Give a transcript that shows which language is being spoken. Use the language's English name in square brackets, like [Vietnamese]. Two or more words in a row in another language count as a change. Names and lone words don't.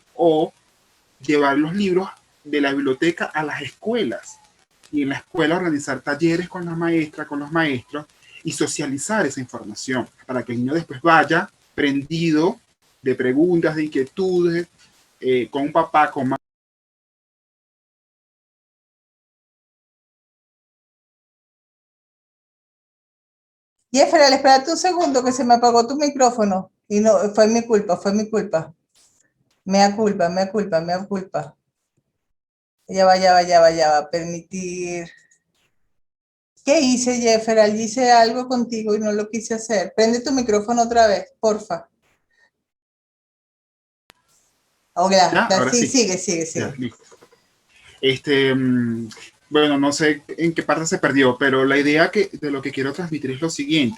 [Spanish] O llevar los libros de la biblioteca a las escuelas y en la escuela organizar talleres con las maestras, con los maestros y socializar esa información para que el niño después vaya prendido de preguntas, de inquietudes, con un papá, con mamá. Jeffrey, espérate un segundo que se me apagó tu micrófono. Y no, fue mi culpa, fue mi culpa. [Latin] Mea culpa, mea culpa, mea culpa. [Spanish] Ya va, ya va, ya va, ya va. Permitir. ¿Qué hice, Jeffrey? Hice algo contigo y no lo quise hacer. Prende tu micrófono otra vez, porfa. ¿Ya? Ahora Sí, sí. sigue, sigue, Ya, sigue. listo. Bueno, no sé en qué parte se perdió, pero la idea de lo que quiero transmitir es lo siguiente.